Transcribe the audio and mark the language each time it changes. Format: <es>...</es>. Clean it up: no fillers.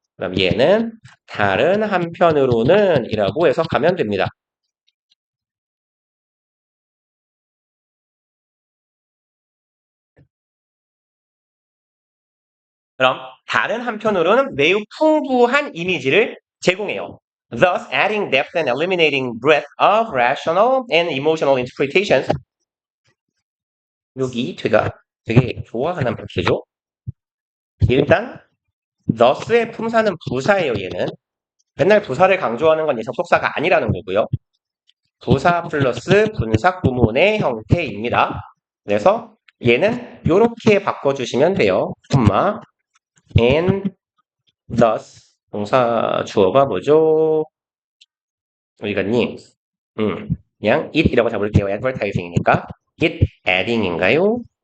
<ko>그럼 얘는 다른 한편으로는 이라고 해석하면 됩니다. 그럼 다른 한편으로는 매우 풍부한 이미지를 제공해요.</ko> <en>Thus adding depth and eliminating breadth of rational and emotional interpretations.</en> <ko>여기 제가 되게 좋아하는 파트죠. 일단 thus의 품사는 부사예요. 얘는 맨날 부사를 강조하는 건 접속사가 아니라는 거고요. 부사 플러스 분사 구문의 형태입니다. 그래서 얘는 이렇게 바꿔주시면 돼요. and thus 동사 주어가 뭐죠? 어디갔니? 그냥 it이라고 잡을게요. advertising이니까 it adding인가요?</ko>